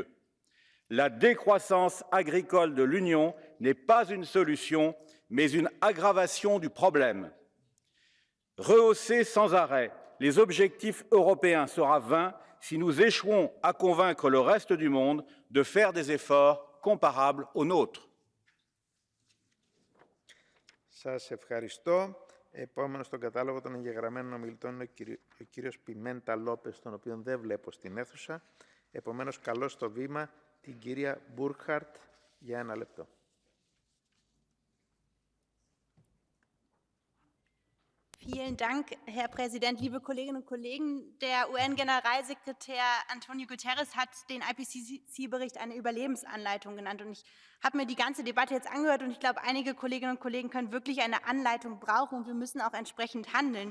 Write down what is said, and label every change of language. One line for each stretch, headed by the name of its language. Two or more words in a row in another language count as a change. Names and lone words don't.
French: La décroissance agricole de l'Union n'est pas une solution, mais une aggravation du problème. Rehausser sans arrêt les objectifs européens sera vain si nous échouons à convaincre le reste du monde de faire des efforts comparables aux nôtres.
Greek: Σας ευχαριστώ. Επόμενος στον κατάλογο των εγγεγραμμένων ομιλητών είναι ο κύριος Πιμέντα Λόπες, τον οποίο δεν βλέπω στην αίθουσα. Επομένως, καλώ στο βήμα την κυρία Μπουρκχαρτ για 1 λεπτό.
German: Vielen Dank, Herr Präsident, liebe Kolleginnen und Kollegen. Der UN-Generalsekretär Antonio Guterres hat den IPCC-Bericht eine Überlebensanleitung genannt. Und ich habe mir die ganze Debatte jetzt angehört und ich glaube, einige Kolleginnen und Kollegen können wirklich eine Anleitung brauchen und wir müssen auch entsprechend handeln.